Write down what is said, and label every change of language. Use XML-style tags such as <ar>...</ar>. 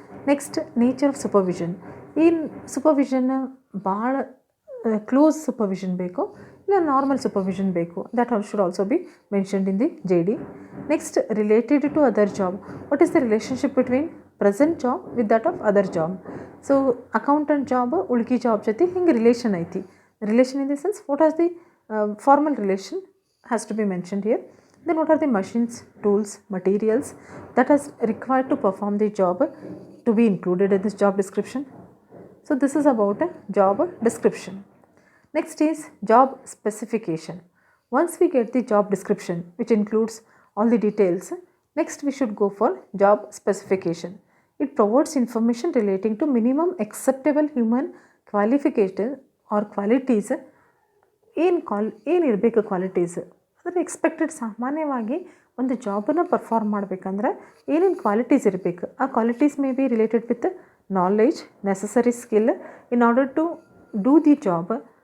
<en>Next nature of supervision.</en> <kn>ಏನು supervision ಭಾಳ close supervision ಬೇಕು,</kn> <en>ಇಲ್ಲ normal supervision ಬೇಕು, that should also be mentioned in the JD. Next related to other job. What is the relationship between present job with that of other job.</en> <kn>So accountant job ಉಳ್ಕಿ job ಜೊತೆ ಹಿಂಗೆ relation ಐತಿ.</kn> <en>Relation in the sense what as the formal relation has to be mentioned here. Then what are the machines, tools, materials that is required to perform the job to be included in this job description. So this is about a job description. Next is job specification. Once we get the job description which includes all the details, next we should go for job specification. It provides information relating to minimum acceptable human qualification or qualities.</en> <kn>ಏನು ಇರಬೇಕು qualities, ಅದರ expected. ಸಾಮಾನ್ಯವಾಗಿ ಒಂದು ಜಾಬನ್ನು perform ಮಾಡಬೇಕಂದ್ರೆ ಏನೇನು qualities ಇರಬೇಕು.</kn> <en>ಆ qualities may be related with knowledge, necessary skill in order to do the job.</en>